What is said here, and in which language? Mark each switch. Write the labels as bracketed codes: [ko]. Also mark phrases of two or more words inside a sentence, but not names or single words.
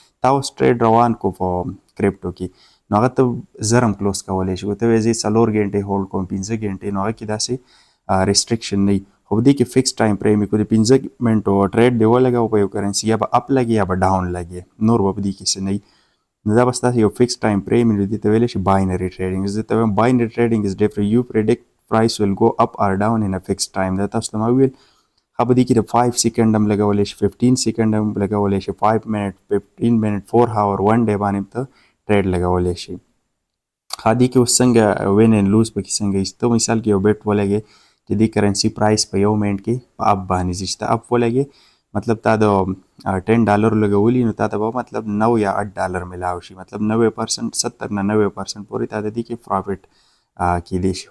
[ps] تا اوس ټریډ روان کو په کرپټو کې، نو هغه ته زر هم کلوز کولی شي، ته وایې زه 4 ګنټې هولډ کوم، 15 ګنټې، نو هغه کې داسې ریسټریکشن نه وي. خو په دې کې [en] fixed time frame [ps] وي، که د 15 منټو ټریډ دې ولګوه په یو کرنسي، یا به اپ لګي یا به ډاون لګي، نور به په دې کې څه نه وي. نو دا به ستاسو یو [en] fixed time frame [ps] وي، دې ته ویلی شي [en] binary trading. [ps] زه ته وایم [en] binary trading is different, you predict price will go up or down in a fixed time. [ps] دا تاسو ته ما وویل. په دې کې د 5 سیکنډ هم لګولی شي، 15 سیکنډ هم لګولی شي، 5 منټ، 15 منټ، 4 هاور، 1 ډے باندې ته ټریډ لګولی شي. دې کې اوس څنګه [en] win and lose [ps] پکې څنګه وي؟ ته مثال کې یو بیټ ولګې چې دې کرنسي پرایس په یو منټ کې په اپ باندې ځي، چې ته اپ ولګې، مطلب تا د $10 لګولي، نو تا ته به مطلب 9 یا $8 ملاو شي، مطلب 90%، 70 نه 90% پورې تا د دې کې پرافټ کیدای شي.